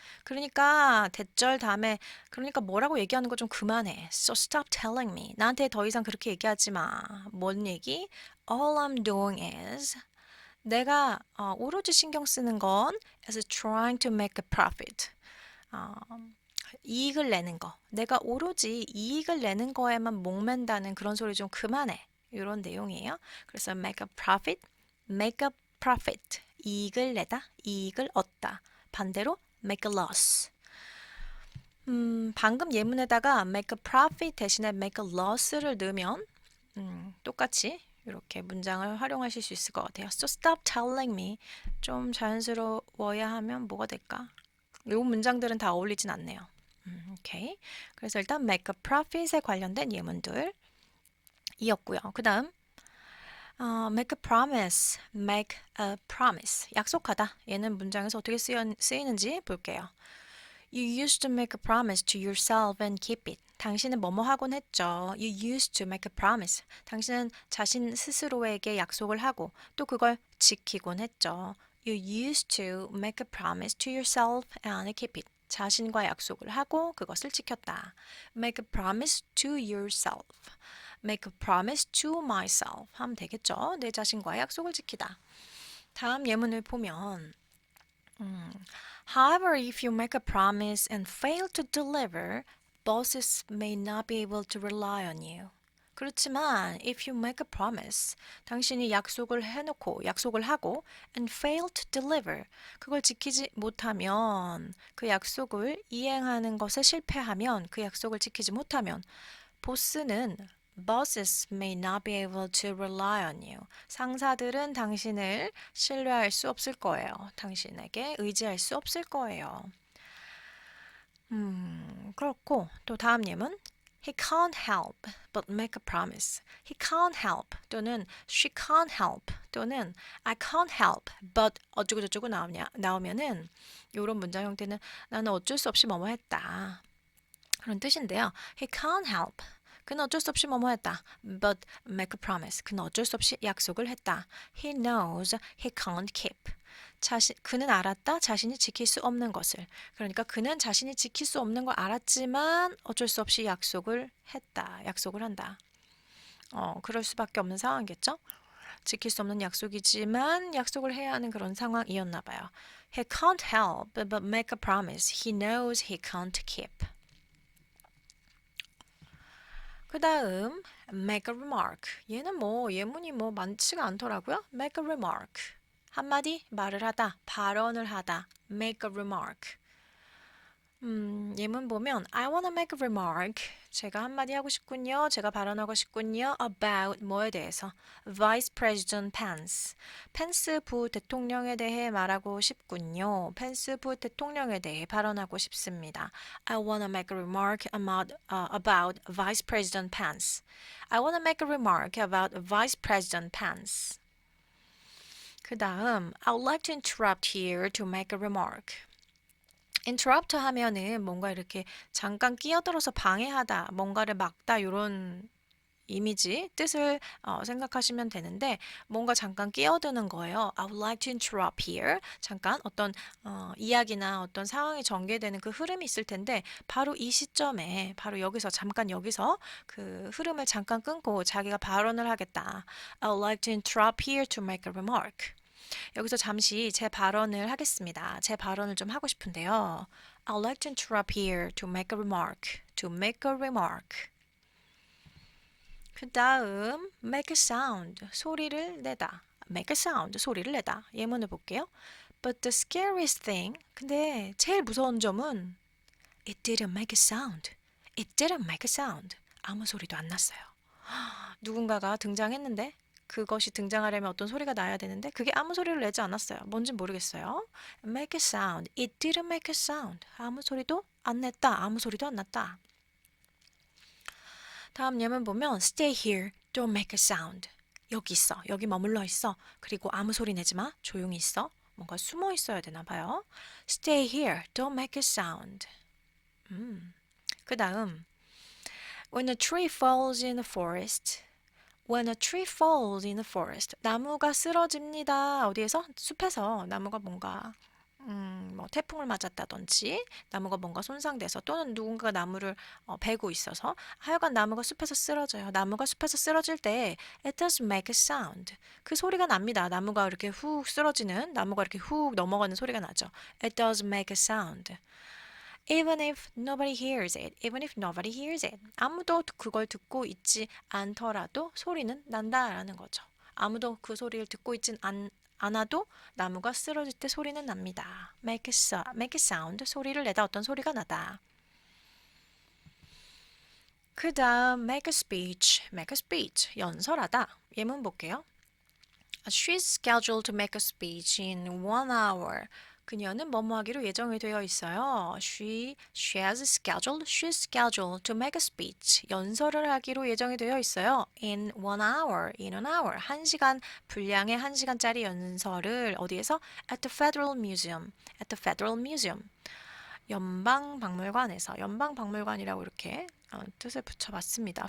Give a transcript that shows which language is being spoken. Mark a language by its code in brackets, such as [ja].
[ko] 그러니까 대절 다음에 그러니까 뭐라고 얘기하는 거 좀 그만해. [en] So stop telling me. [ko] 나한테 더 이상 그렇게 얘기하지 마. 뭔 얘기? [en] All I'm doing is [ko] 내가 오로지 신경 쓰는 건 [en] is trying to make a profit. [ko] 어, 이익을 내는 거. 내가 오로지 이익을 내는 거에만 목맨다는 그런 소리 좀 그만해. 이런 내용이에요. 그래서 [en] make a profit, make a profit. [ko] 이익을 내다, 이익을 얻다. 반대로 [en] make a loss. [ko] 방금 예문에다가 [en] make a profit [ko] 대신에 [en] make a loss를 [ko] 넣으면 똑같이 이렇게 문장을 활용하실 수 있을 것 같아요. [en] So stop telling me. [ko] 좀 자연스러워야 하면 뭐가 될까? 이 문장들은 다 어울리진 않네요. 오케이. 그래서 일단 [en] make a profit에 [ko] 관련된 예문들 이었고요. 그 다음 [en] make a promise, make a promise. [ko] 약속하다. 얘는 문장에서 어떻게 쓰이는지 볼게요. [en] You used to make a promise to yourself and keep it. [ko] 당신은 뭐뭐 하곤 했죠. [en] You used to make a promise. [ko] 당신은 자신 스스로에게 약속을 하고 또 그걸 지키곤 했죠. [en] You used to make a promise to yourself and keep it. [ko] 자신과 약속을 하고 그것을 지켰다. [en] Make a promise to yourself. Make a promise to myself [ko] 하면 되겠죠. 내 자신과의 약속을 지키다. 다음 예문을 보면 [en] However, if you make a promise and fail to deliver, bosses may not be able to rely on you. [ko] 그렇지만 [en] if you make a promise, [ko] 당신이 약속을 해놓고 약속을 하고 [en] and fail to deliver, [ko] 그걸 지키지 못하면 그 약속을 이행하는 것에 실패하면 그 약속을 지키지 못하면 보스는 [en] Bosses may not be able to rely on you. [ko] 상사들은 당신을 신뢰할 수 없을 거예요. 당신에게 의지할 수 없을 거예요. 그렇고 또 다음 예문 [en] He can't help but make a promise. He can't help [ko] 또는 [en] she can't help [ko] 또는 [en] I can't help but [ko] 어쩌고 저쩌고 나오면은 이런 문장 형태는 나는 어쩔 수 없이 뭐뭐 했다. 그런 뜻인데요. [en] He can't help. [ko] 그는 어쩔 수 없이 뭐뭐 했다. [en] But make a promise. [ko] 그는 어쩔 수 없이 약속을 했다. [en] He knows he can't keep. [ko] 그는 알았다. 자신이 지킬 수 없는 것을. 그러니까 그는 자신이 지킬 수 없는 걸 알았지만 어쩔 수 없이 약속을 했다. 약속을 한다. 그럴 수밖에 없는 상황이겠죠? 지킬 수 없는 약속이지만 약속을 해야 하는 그런 상황이었나 봐요. [en] He can't help but make a promise he knows he can't keep. [ko] 그 다음 [en] make a remark. [ko] 얘는 예문이 많지가 않더라고요. [en] make a remark. [ko] 한마디 말을 하다, 발언을 하다. [en] make a remark. [ko] 예문 보면 [en] I wanna make a remark. [ko] 제가 한마디 하고 싶군요. 제가 발언하고 싶군요. [en] about [ko] 뭐에 대해서? [en] Vice President Pence. [ko] 펜스 부 대통령에 대해 말하고 싶군요. 펜스 부 대통령에 대해 발언하고 싶습니다. [en] I wanna make a remark about Vice President Pence. I wanna make a remark about Vice President Pence. [ko] 그 다음 [en] I would like to interrupt here to make a remark. interrupt [ko] 하면은 뭔가 이렇게 잠깐 끼어들어서 방해하다, 뭔가를 막다 이런 이미지, 뜻을 생각하시면 되는데 뭔가 잠깐 끼어드는 거예요. [en] I would like to interrupt here. [ko] 잠깐 어떤 이야기나 어떤 상황이 전개되는 그 흐름이 있을 텐데 바로 이 시점에 바로 여기서 잠깐 여기서 그 흐름을 잠깐 끊고 자기가 발언을 하겠다. [en] I would like to interrupt here to make a remark. [ko] 여기서 잠시 제 발언을 하겠습니다. 제 발언을 좀 하고 싶은데요. [en] I'd like to interrupt here to make a remark. To make a remark. [ko] 그 다음 [en] make a sound. [ko] 소리를 내다. [en] make a sound. [ko] 소리를 내다. 예문을 볼게요. [en] But the scariest thing. [ko] 근데 제일 무서운 점은 [en] It didn't make a sound. It didn't make a sound. [ko] 아무 소리도 안 났어요. 누군가가 등장했는데 그것이 등장하려면 어떤 소리가 나야 되는데 그게 아무 소리를 내지 않았어요. 뭔진 모르겠어요. [en] Make a sound. It didn't make a sound. [ko] 아무 소리도 안 냈다. 아무 소리도 안 났다. 다음 예문 보면 [en] Stay here. Don't make a sound. [ko] 여기 있어. 여기 머물러 있어. 그리고 아무 소리 내지 마. 조용히 있어. 뭔가 숨어 있어야 되나 봐요. [en] Stay here. Don't make a sound. [ko] 그 다음 [en] When a tree falls in the forest. When a tree falls in the forest. [ko] 나무가 쓰러집니다. 어디에서? 숲에서 나무가 뭔가 태풍을 맞았다든지 나무가 뭔가 손상돼서 또는 누군가가 나무를 베고 있어서 하여간 나무가 숲에서 쓰러져요. 나무가 숲에서 쓰러질 때 [en] it does make a sound. [ko] 그 소리가 납니다. 나무가 이렇게 훅 쓰러지는 나무가 이렇게 훅 넘어가는 소리가 나죠. [en] It does make a sound. Even if nobody hears it, even if nobody hears it. [ko] 아무도 그걸 듣고 있지 않더라도 소리는 난다라는 거죠. 아무도 그 소리를 듣고 있진 않아도 나무가 쓰러질 때 소리는 납니다. [en] make a sound, [ko] 소리를 내다 어떤 소리가 나다. 그 다음 [en] make a speech, [ko] 연설하다. 예문 볼게요. [en] She's scheduled to make a speech in 1 hour. [ko] 그녀는 뭐뭐 하기로 예정이 되어 있어요. [en] She's scheduled to make a speech. [ko] 연설을 하기로 예정이 되어 있어요. [en] In 1 hour, in an hour. [ko] 1시간 분량의 1시간짜리 연설을 어디에서? [en] At the Federal Museum. At the Federal Museum. [ko] 연방박물관에서. 연방박물관이라고 이렇게 뜻을 붙여봤습니다.